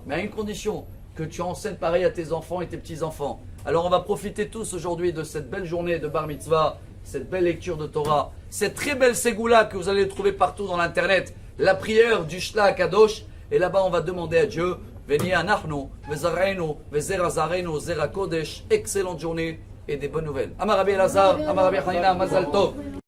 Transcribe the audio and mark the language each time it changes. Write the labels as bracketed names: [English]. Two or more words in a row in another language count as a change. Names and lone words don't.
[French] Mais à une condition, que tu enseignes pareil à tes enfants et tes petits-enfants. Alors on va profiter tous aujourd'hui de cette belle journée de Bar Mitzvah, cette belle lecture de Torah, cette très belle Ségoula que vous allez trouver partout dans l'internet, la prière du Shla Kadosh. Et là-bas, on va demander à Dieu, [Hebrew] ונהיה אנחנו, וזרעינו, וזרע זרענו, זרע קודש, [French] excellente journée et des bonnes nouvelles. [Hebrew] אמר רבי אלעזר, אמר רבי חנינא, מזל טוב.